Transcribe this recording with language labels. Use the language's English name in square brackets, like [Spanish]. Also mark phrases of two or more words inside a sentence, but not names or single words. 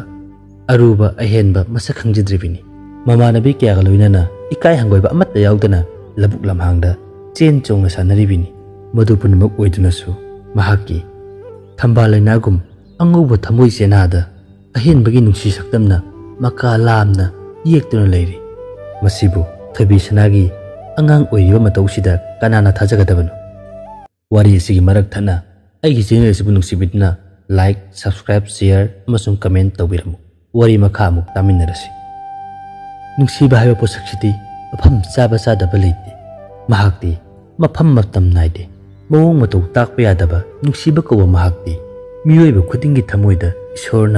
[Manipuri] aruba ahenba masak khangjidribini mamanabi kyaga loinana ikai hangoiba amatta yaudana labuk lamhangda chen chongna sanaribini madu punmak oidunasu mahaki thambalainagum anguba thamoi senada ahenbagi nungsi saktamna maka lamna yektuna leiri masibu Thoibisnagi angang oiba matausida kanana thajagadabanu wari asigi marak thana aigi channel asibu nungsibidna [English] like subscribe share [Manipuri] amasung comment tawbiramu wari makha amuk taminarasi nungsiba haiba posaksidi mafam chaba chadaba leite mahakti mafam matam naide mawong matau takpa yadaba nungsiba kawa mahakti miyoiba khudingi thamoida ishorna